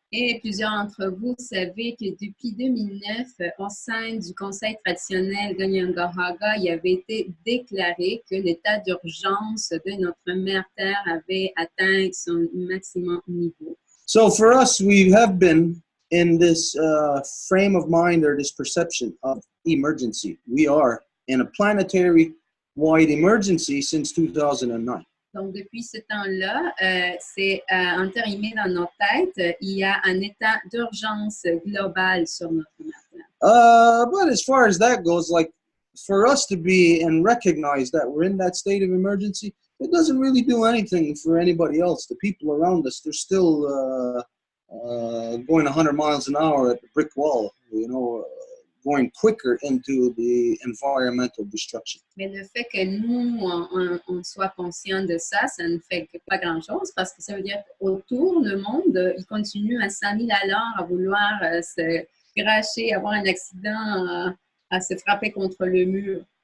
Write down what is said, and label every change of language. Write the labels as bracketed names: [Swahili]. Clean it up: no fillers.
[French] Et plusieurs d'entre vous savez que depuis 2009, au sein du Conseil traditionnel Ganyangahaga, il avait été déclaré que l'état d'urgence de notre mère Terre avait atteint son maximum niveau. [English] So for us, we have been in this frame of mind or this perception of emergency. We are in a planetary-wide emergency since 2009. [French] Donc, depuis ce temps-là, c'est entérimé dans nos têtes. Il y a un état d'urgence global sur notre matière. [English] But as far as that goes, like for us to be and recognize that we're in that state of emergency, it doesn't really do anything for anybody else. The people around us, they're still going 100 miles an hour at the brick wall, you know, going quicker into the environmental destruction. [French] Mais le fait que nous, on soit conscient de ça, ça ne fait pas grand-chose parce que ça veut dire qu'autour, le monde, il continue à 100 000 à l'heure à vouloir se cracher, avoir un accident, à se frapper contre le mur.